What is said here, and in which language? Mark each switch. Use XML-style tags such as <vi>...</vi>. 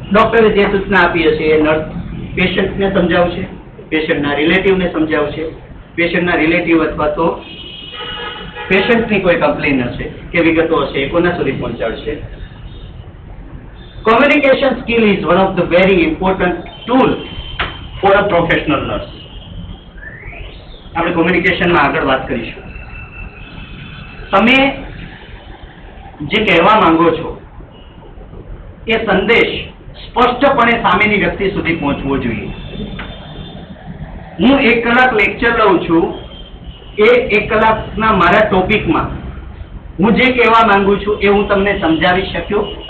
<gu>ડોક્ટરે જે સૂચના આપી હશે એ નર્સ પેશન્ટને સમજાવશે, પેશન્ટના રિલેટિવને સમજાવશે, પેશન્ટના રિલેટિવ અથવા તો પેશન્ટની કોઈ કમ્પ્લેન હશે કે વિગતો હશે એ કોના સુધી પહોંચાડશે.</gu> <en>Communication skill is one of the very important tool for a professional nurse.</en> <gu>આપણે કોમ્યુનિકેશનમાં આગળ વાત કરીશું. તમે જે કહેવા માંગો છો એ સંદેશ સ્પષ્ટપણે સામેની વ્યક્તિ સુધી પહોંચવો જોઈએ. હું 1 કલાક લેક્ચર લઉં છું, એ 1 કલાકના મારા ટોપિકમાં હું જે કહેવા માંગુ છું એ હું તમને સમજાવી શક્યો?</gu>